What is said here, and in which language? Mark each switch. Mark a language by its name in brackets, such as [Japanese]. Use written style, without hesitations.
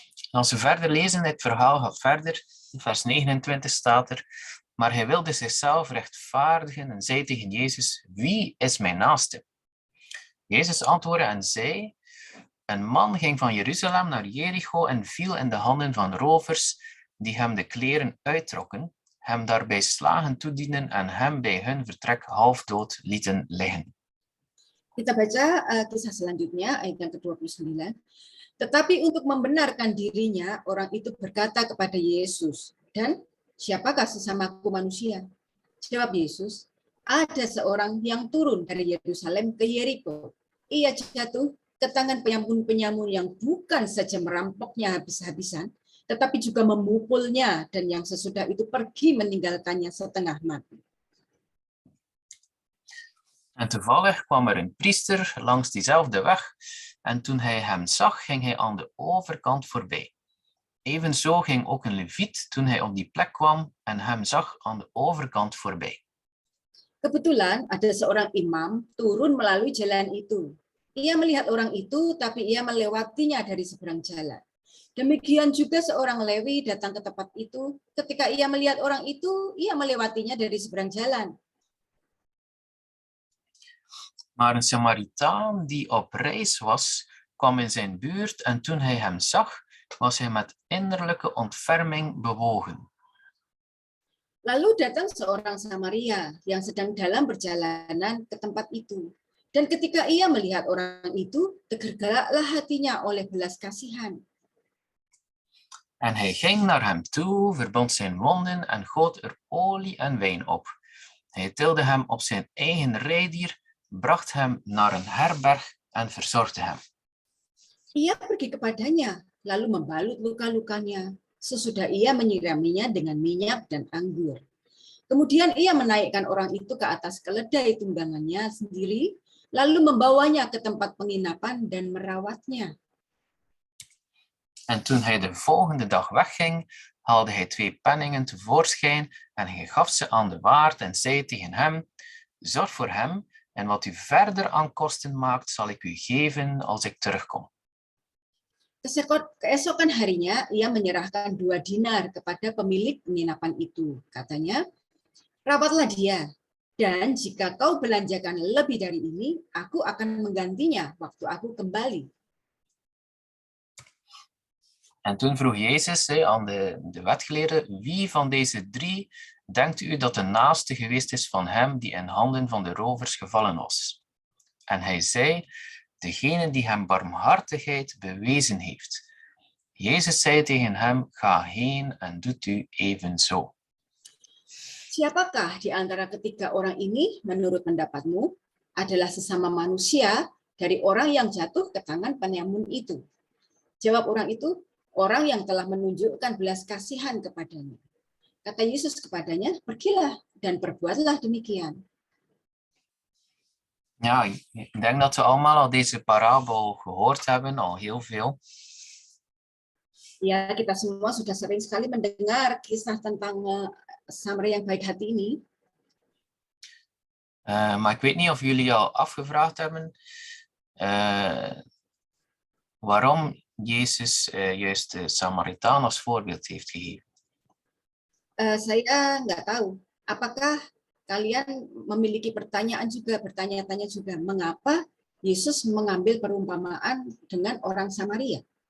[Dutch] Als we verder lezen, dit verhaal gaat verder. In vers 29 staat er: Maar hij wilde zichzelf rechtvaardigen en zei tegen Jezus: Wie is mijn naaste? Jezus antwoordde en zei: Een man ging van Jeruzalem naar Jericho en viel in de handen van rovers, die hem de kleren uittrokken, hem daarbij slagen toedienden en hem bij hun vertrek halfdood lieten liggen. [Indonesian] Kita baca kisah selanjutnya, ayat yang ke-29. Tetapi untuk membenarkan dirinya, orang itu berkata kepada Yesus, dan siapakah sesamaku manusia? Jawab Yesus, ada seorang yang turun dari Yerusalem ke Yeriko. Ia jatuh ke tangan penyamun-penyamun yang bukan saja merampoknya habis-habisan, tetapi juga memukulnya, dan yang sesudah itu pergi meninggalkannya setengah mati. [Dutch] En toevallig kwam er een priester langs diezelfde weg, en toen hij hem zag, ging hij aan de overkant voorbij. Evenzo ging ook een leviet toen hij op die plek kwam en hem zag aan de overkant voorbij. [Indonesian] Kebetulan ada seorang imam turun melalui jalan itu. Ia melihat orang itu, tapi ia melewatinya dari seberang jalan. Demikian juga seorang Lewi datang ke tempat itu. Ketika ia melihat orang itu, ia melewatinya dari seberang jalan. [Dutch] Maar een Samaritaan die op reis was, kwam in zijn buurt en toen hij hem zag, was hij met innerlijke ontferming bewogen. [Indonesian] Lalu datang seorang Samaria yang sedang dalam perjalanan ke tempat itu. Dan ketika ia melihat orang itu, tergeraklah hatinya oleh belas kasihan. [Dutch] En hij ging naar hem toe, verbond zijn wonden en goot er olie en wijn op. Hij tilde hem op zijn eigen rijdier, bracht hem naar een herberg en verzorgde hem. [Indonesian] Ia pergi kepadanya, lalu membalut luka-lukanya. Sesudah ia menyiraminya dengan minyak dan anggur. Kemudian ia menaikkan orang itu ke atas keledai tunggangannya sendiri, lalu membawanya ke tempat penginapan dan merawatnya. [Dutch] En toen hij de volgende dag wegging, haalde hij 2 penningen tevoorschijn en hij gaf ze aan de waard en zei tegen hem, zorg voor hem en wat u verder aan kosten maakt, zal ik u geven als ik terugkom. [Indonesian] Keesokan harinya, ia menyerahkan 2 dinar kepada pemilik penginapan itu. Katanya, rawatlah dia, dan jika kau belanjakan lebih dari ini, aku akan menggantinya waktu aku kembali. [Dutch] En toen vroeg Jezus aan de wetgeleerden, wie van deze 3 denkt u dat de naaste geweest is van hem die in handen van de rovers gevallen was? En hij zei, degene die hem barmhartigheid bewezen heeft. Jezus zei tegen hem, ga heen en doet u evenzo. [Indonesian] Siapakah di antara ketiga orang ini, menurut pendapatmu, adalah sesama manusia dari orang yang jatuh ke tangan penyamun itu? Jawab orang itu, orang yang telah menunjukkan belas kasihan kepadanya. Kata Yesus kepadanya, pergilah dan perbuatlah demikian. [Dutch] Ja, ik denk dat we allemaal al deze parabel gehoord hebben, al heel veel. [Indonesian] Ya, kita semua sudah sering sekali mendengar kisah tentang Samaria yang baik hati ini. [Dutch] Maar ik weet niet of jullie al afgevraagd hebben waarom Jezus juist de Samaritaan als voorbeeld heeft gegeven. [Indonesian] Saya nggak tahu, apakah kalian memiliki bertanya-tanya juga, mengapa Yesus mengambil perumpamaan dengan orang Samaria?